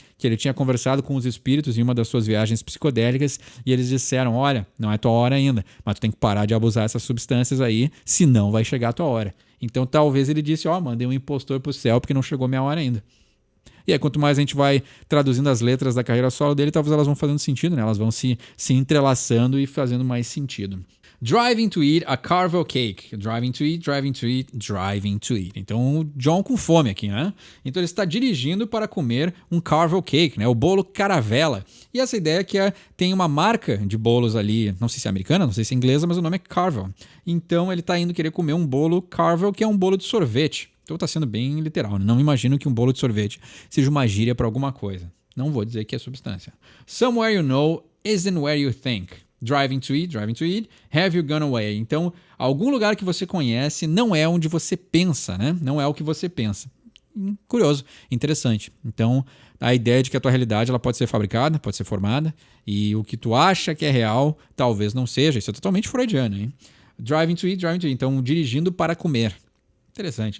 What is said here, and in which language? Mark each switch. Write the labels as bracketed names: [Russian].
[Portuguese] Que ele tinha conversado com os espíritos em uma das suas viagens psicodélicas e eles disseram, olha, não é tua hora ainda, mas tu tem que parar de abusar dessas substâncias aí, senão vai chegar a tua hora. Então talvez ele disse, mandei um impostor pro céu porque não chegou minha hora ainda. E aí, quanto mais a gente vai traduzindo as letras da carreira solo dele, talvez elas vão fazendo sentido, né? Elas vão se entrelaçando e fazendo mais sentido. [English] Driving to eat a Carvel cake. Driving to eat, driving to eat, driving to eat. [Portuguese] Então, o John com fome aqui, né? Então, ele está dirigindo para comer um Carvel cake, né? O bolo caravela. E essa ideia que tem uma marca de bolos ali, não sei se é americana, não sei se é inglesa, mas o nome é Carvel. Então, ele está indo querer comer um bolo Carvel, que é um bolo de sorvete. Então, está sendo bem literal, né? Não imagino que um bolo de sorvete seja uma gíria para alguma coisa. Não vou dizer que é substância. [English] Somewhere you know isn't where you think. Driving to eat, have you gone away? [Portuguese] Então, algum lugar que você conhece não é onde você pensa, né? Não é o que você pensa. Curioso, interessante. Então, a ideia de que a tua realidade ela pode ser fabricada, pode ser formada, e o que tu acha que é real, talvez não seja. Isso é totalmente freudiano, hein? [English] Driving to eat. [Portuguese] Então, dirigindo para comer. Interessante.